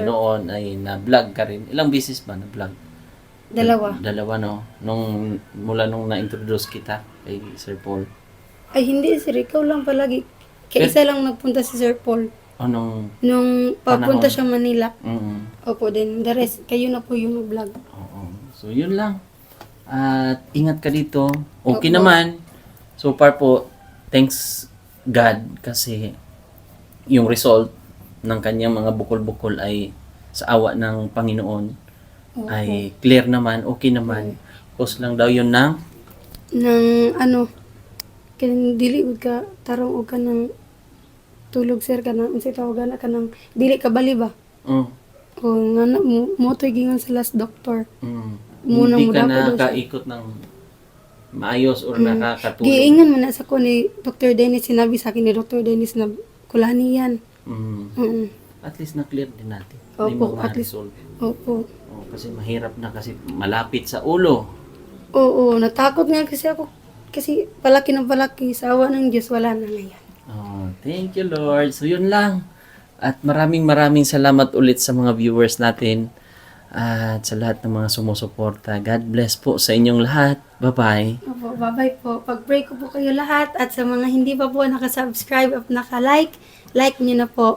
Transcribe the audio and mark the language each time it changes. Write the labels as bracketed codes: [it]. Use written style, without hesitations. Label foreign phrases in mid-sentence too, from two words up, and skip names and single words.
[tl] noon ay na-vlog ka rin. Ilang beses ba na-vlog? Dalawa, no? Mula nung na-introduce kita kay Sir Paul. Ay, hindi, sir. Ikaw lang palagi. Kaya isa lang nagpunta si Sir Paul. Anong? Nung papunta Panahon. siya Manila. Mm. Opo, [en] then the rest, [tl] kayo na po yung vlog. Oo. So, yun lang. At ingat ka dito. Okay Opo. naman. So far po, [en] thanks God [tl] kasi yung result ng kanyang mga bukol-bukol ay sa awa ng Panginoon ay clear naman, okay naman. Cause lang daw yun ng [ceb] kanang dili ug ka tarong og ka ng tulog, sir, ka ng unsay tawagan ka ng dili ka bali ba? mm, O nga na mo to'y gingon sa last doctor. [tl] Muna hindi mo ka dapat daw siya. nakaikot ng maayos or nakakatulog. [ceb] Giingan man na sa ko ni Dr. Dennis, [tl] sinabi sa akin ni Dr. Dennis na kulani yan. Mm. At least na-clear din natin. Opo, Hindi at least. ma-resolve. Opo. Kasi mahirap na kasi malapit sa ulo. Oo, natakot nga kasi ako. Kasi palaki ng palaki, sa awa ng Diyos, wala na ngayon. [en] Thank you, Lord. So, [tl] yun lang. At maraming salamat ulit sa mga viewers natin. At sa lahat ng mga sumusuporta, [en] God bless [tl] po sa inyong lahat. Bye-bye. Opo, bye-bye po. Pag-pray ko po kayo lahat at sa mga hindi pa po nakasubscribe at naka-like, like nyo na po.